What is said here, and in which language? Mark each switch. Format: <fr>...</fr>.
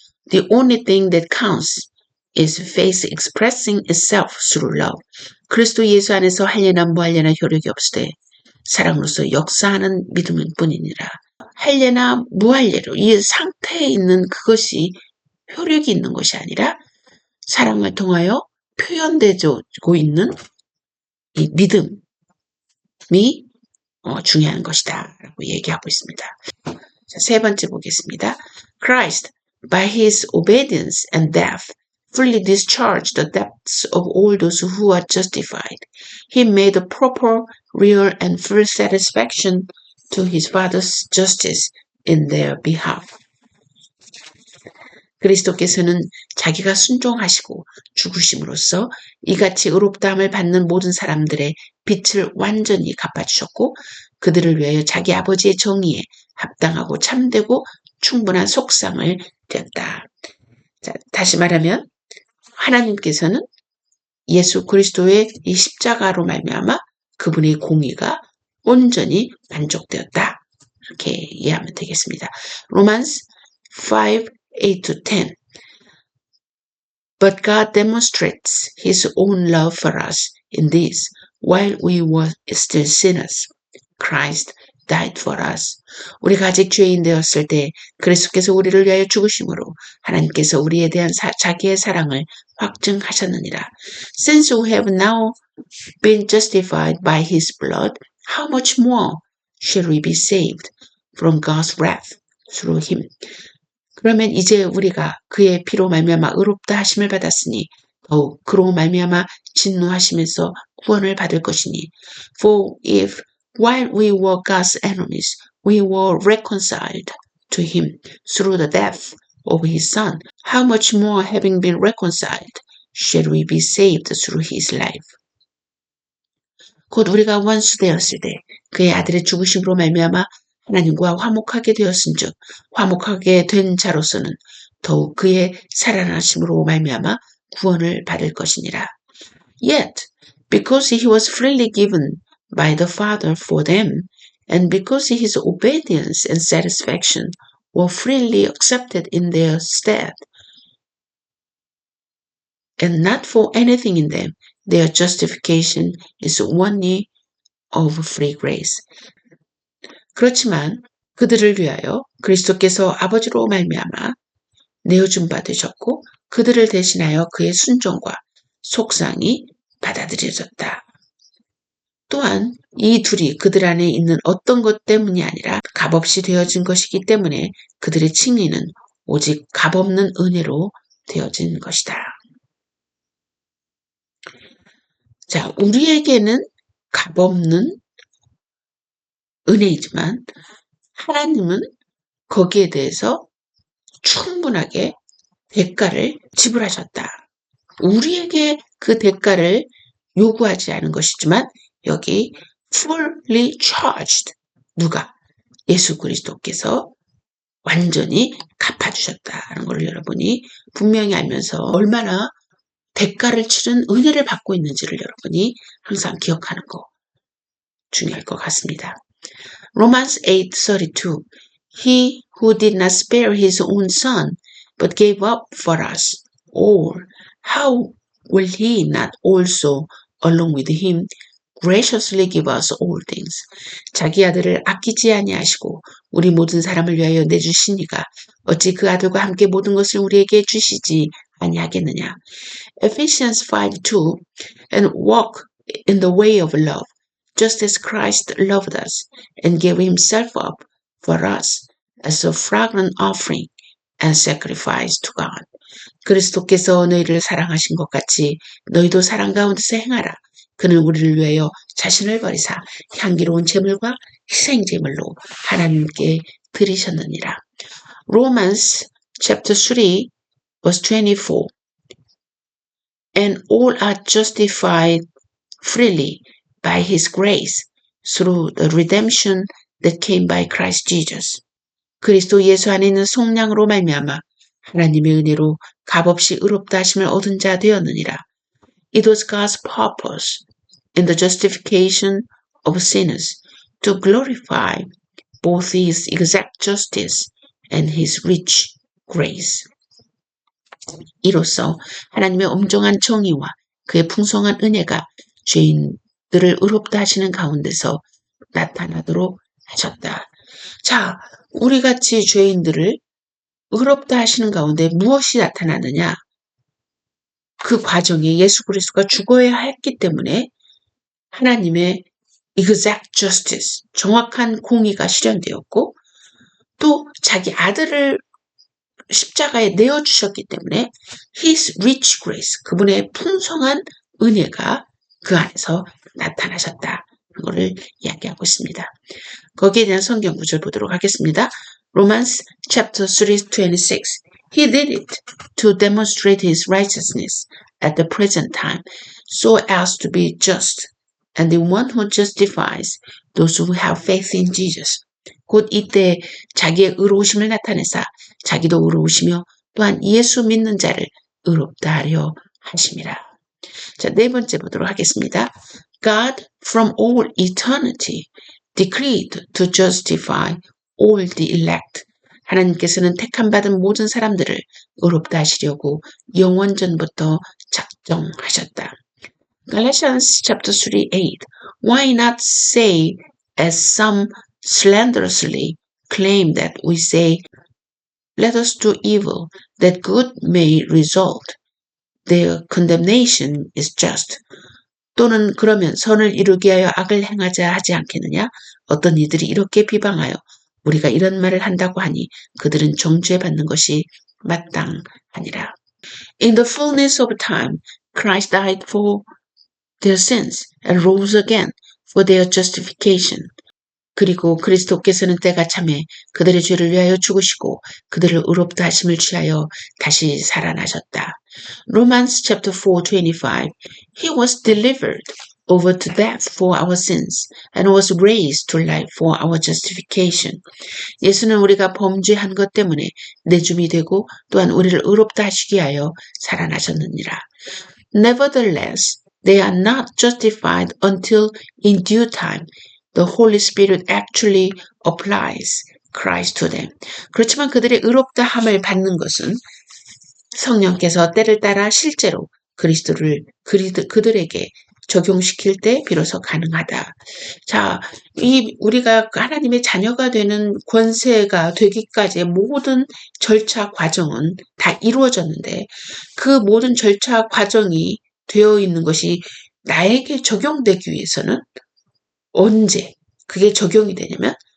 <en>The only thing that counts is faith expressing itself through love.</en> <ko>그리스도 예수 안에서 할례나 무할례나 효력이 없으되 사랑으로서 역사하는 믿음일 뿐이니라. 할례나 무할례로 이 상태에 있는 그것이 효력이 있는 것이 아니라 사랑을 통하여 표현되고 있는 이 믿음이 중요한 것이다 라고 얘기하고 있습니다. 자, 세 번째 보겠습니다.</ko> <en>Christ, by his obedience and death, fully discharged the debts of all those who are justified. He made a proper, real, and full satisfaction to his Father's justice in their behalf.</en> <ko>그리스도께서는 자기가 순종하시고 죽으심으로써 이같이 의롭다함을 받는 모든 사람들의 빚을 완전히 갚아주셨고 그들을 위하여 자기 아버지의 정의에 합당하고 참되고 충분한 속상을 되었다. 자, 다시 말하면 하나님께서는 예수 그리스도의 이 십자가로 말미암아 그분의 공의가 온전히 만족되었다. 이렇게 이해하면 되겠습니다.</ko> <en>Romans 5:8-10 But God demonstrates His own love for us in this, while we were still sinners, Christ died for us.</en> <ko>우리가 아직 죄인 되었을 때 그리스도께서 우리를 위하여 죽으심으로 하나님께서 우리에 대한 자기의 사랑을 확증하셨느니라.</ko> <en>Since we have now been justified by His blood, how much more shall we be saved from God's wrath through Him?</en> <ko>그러면 이제 우리가 그의 피로 말미암아 의롭다 하심을 받았으니 더욱 그로 말미암아 진노하시면서 구원을 받을 것이니</ko> <en>For if while we were God's enemies we were reconciled to him through the death of his son, how much more having been reconciled shall we be saved through his life.</en> <ko>곧 우리가 원수되었을 때 그의 아들의 죽으심으로 말미암아 하나님과 화목하게 되었은즉 화목하게 된 자로서는 더욱 그의 살아나심으로 말미암아 구원을 받을 것이니라.</ko> <en>Yet, because he was freely given by the Father for them, and because his obedience and satisfaction were freely accepted in their stead, and not for anything in them, their justification is only of free grace.</en> <ko>그렇지만 그들을 위하여 그리스도께서 아버지로 말미암아 내어준 바 되셨고 그들을 대신하여 그의 순종과 속상이 받아들여졌다. 또한 이 둘이 그들 안에 있는 어떤 것 때문이 아니라 값없이 되어진 것이기 때문에 그들의 칭의는 오직 값없는 은혜로 되어진 것이다. 자, 우리에게는 값없는 은혜이지만 하나님은 거기에 대해서 충분하게 대가를 지불하셨다. 우리에게 그 대가를 요구하지 않은 것이지만 여기</ko> <en>fully charged</en> <ko>누가? 예수 그리스도께서 완전히 갚아주셨다는 걸 여러분이 분명히 알면서 얼마나 대가를 치른 은혜를 받고 있는지를 여러분이 항상 기억하는 거 중요할 것 같습니다.</ko> <en>Romans 8:32 He who did not spare his own son but gave up for us all, how will he not also along with him graciously give us all things?</en> <ko>자기 아들을 아끼지 아니하시고 우리 모든 사람을 위하여 내주시니가 어찌 그 아들과 함께 모든 것을 우리에게 주시지 아니하겠느냐.</ko> <en>Ephesians 5:2 And walk in the way of love, just as Christ loved us and gave himself up for us as a fragrant offering and sacrifice to God.</en> <ko>그리스도께서 너희를 사랑하신 것 같이 너희도 사랑 가운데서 행하라. 그는 우리를 위하여 자신을 버리사 향기로운 제물과 희생 제물로 하나님께 드리셨느니라.</ko> <en>Romans chapter 3 verse 24 And all are justified freely by his grace through the redemption that came by Christ Jesus.</en> <ko>그리스도 예수 안에 있는 속량으로 말미암아 하나님의 은혜로 값없이 의롭다 하심을 얻은 자 되었느니라.</ko> <en>It was God's purpose in the justification of sinners to glorify both his exact justice and his rich grace.</en> <ko>이로써 하나님의 엄정한 정의와 그의 풍성한 은혜가 죄인들을 의롭다 하시는 가운데서 나타나도록 하셨다. 자, 우리같이 죄인들을 의롭다 하시는 가운데 무엇이 나타나느냐? 그 과정에 예수 그리스도가 죽어야 했기 때문에 하나님의</ko> <en>exact justice,</en> <ko>정확한 공의가 실현되었고 또 자기 아들을 십자가에 내어주셨기 때문에</ko> <en>His rich grace,</en> <ko>그분의 풍성한 은혜가 그 안에서 나타나셨다. 그거를 이야기하고 있습니다. 거기에 대한 성경 구절 보도록 하겠습니다.</ko> <en>Romans chapter 3:26 He did it to demonstrate his righteousness at the present time so as to be just and the one who justifies those who have faith in Jesus.</en> <ko>곧 이때 자기의 의로우심을 나타내사 자기도 의로우시며 또한 예수 믿는 자를 의롭다 하려 하심이라. 자, 네 번째 보도록 하겠습니다.</ko> <en>God from all eternity decreed to justify all the elect.</en> <ko>하나님께서는 택함받은 모든 사람들을 의롭다 하시려고 영원전부터 작정하셨다.</ko> <en>Galatians chapter 3:8 Why not say as some slanderously claim that we say Let us do evil that good may result. Their condemnation is just.</en> <ko>또는 그러면 선을 이루게 하여 악을 행하자 하지 않겠느냐? 어떤 이들이 이렇게 비방하여 우리가 이런 말을 한다고 하니 그들은 정죄 받는 것이 마땅하니라.</ko> <en>In the fullness of time, Christ died for their sins and rose again for their justification.</en> <ko>그리고 그리스도께서는 때가 참에 그들의 죄를 위하여 죽으시고 그들을 의롭다 하심을 취하여 다시 살아나셨다.</ko> <en>Romans chapter 4:25. He was delivered over to death for our sins and was raised to life for our justification.</en> <ko>예수는 우리가 범죄한 것 때문에 내줌이 되고 또한 우리를 의롭다 하시기 위하여 살아나셨느니라.</ko> <en>Nevertheless, they are not justified until in due time the Holy Spirit actually applies Christ to them.</en> <ko>그렇지만 그들의 의롭다함을 받는 것은 성령께서 때를 따라 실제로 그리스도를 그들에게 적용시킬 때 비로소 가능하다. 자, 우리가 하나님의 자녀가 되는 권세가 되기까지의 모든 절차 과정은 다 이루어졌는데 그 모든 절차 과정이 되어 있는 것이 나에게 적용되기 위해서는 언제 그게 적용이 되냐면</ko>